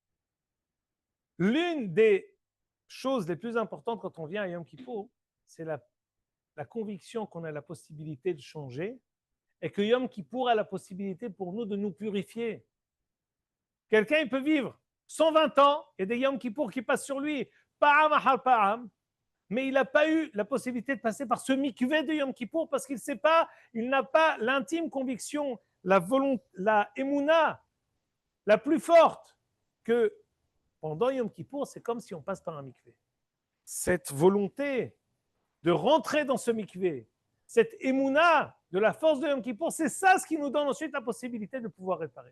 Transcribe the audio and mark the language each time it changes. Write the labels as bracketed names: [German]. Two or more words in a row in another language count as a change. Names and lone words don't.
[French] L'une des choses les plus importantes quand on vient à Yom Kippour, c'est la conviction qu'on a la possibilité de changer et que Yom Kippour a la possibilité pour nous de nous purifier. Quelqu'un, il peut vivre 120 ans, il y a des Yom Kippour qui passent sur lui, [Hebrew] פעם אחר פעם, [French] mais il n'a pas eu la possibilité de passer par ce mikvé de Yom Kippour parce qu'il sait pas, il n'a pas l'intime conviction la volonté, la émouna la plus forte que pendant Yom Kippour, c'est comme si on passe par un mikvé. Cette volonté de rentrer dans ce mikvé, cette émouna de la force de Yom Kippour, c'est ça ce qui nous donne ensuite la possibilité de pouvoir réparer.